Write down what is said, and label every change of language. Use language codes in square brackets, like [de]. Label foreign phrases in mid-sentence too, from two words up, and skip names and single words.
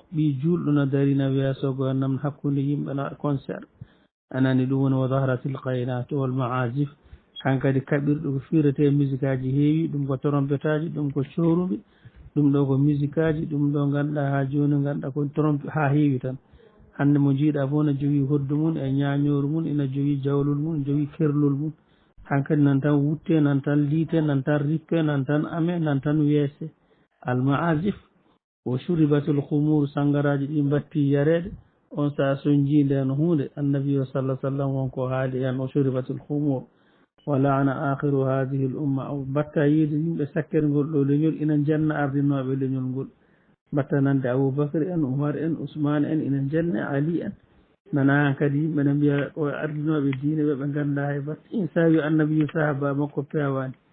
[ff] ɓi julɗo no darina weeso gowannam hakkude yimɓe no waɗa concert anani ɗum woni wa [ar] زهرة القينات والمعازف [ff] hankkadi kaɓirɗo ko firete musique aji heewi ɗum ko trompette aji ɗum ko coruɓe ɗum ɗo ko musique aji ɗum ɗo ganduɗa ha joni ganduɗa ko trompe ha heewi tan hande mo jiiɗa fof ne jogui hoddu mum e ñañoru mum ina jogui jawlol mum jogui kerlol mum hankkadi nan tan wutte nan tan liite nan tan rippe nan tan ame nan tan weese almaasif o [ar] شربت الخمور [ff] sangaraji ɗi mbatti yarede on sa so jiinde no hunde annabi o sallah sallam wonko haali hen o [ar] شربت الخمور ولعن آخر هذه الأمة [ff] o mbatta yiide yimɓe sakkere ngol ɗo leñol ina janna ardinoɓe leñol ngol mbatta nande aboubacry en oumar en ousmane en ina janne ali en nana han kadi yimɓe ne mbiya o ardinoɓe diine ɓe ɓe ganda hay batte in sa wi annabiyu sahaba makko pewani